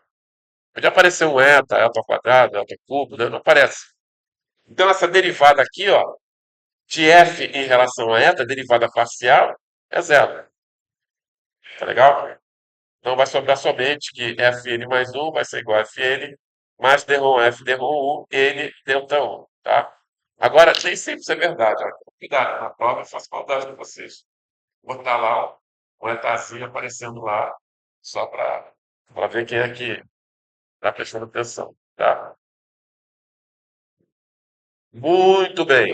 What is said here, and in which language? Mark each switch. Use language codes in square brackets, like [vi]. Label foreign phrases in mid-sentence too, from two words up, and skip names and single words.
[pt] Pode aparecer um eta, eta ao quadrado, eta ao cubo, né? Não aparece. Então, essa derivada aqui, ó, de f em relação a eta, derivada parcial, é zero. Tá legal? Então, vai sobrar somente que fn mais 1 vai ser igual a fn mais d-ROM f d-ROM 1, n delta 1, tá? Agora, nem sempre isso é verdade. Ó. Cuidado, na prova eu faço maldade com vocês. Botar lá ó, um etazinho aparecendo lá, só para ver quem é que está prestando atenção, tá? Muito bem.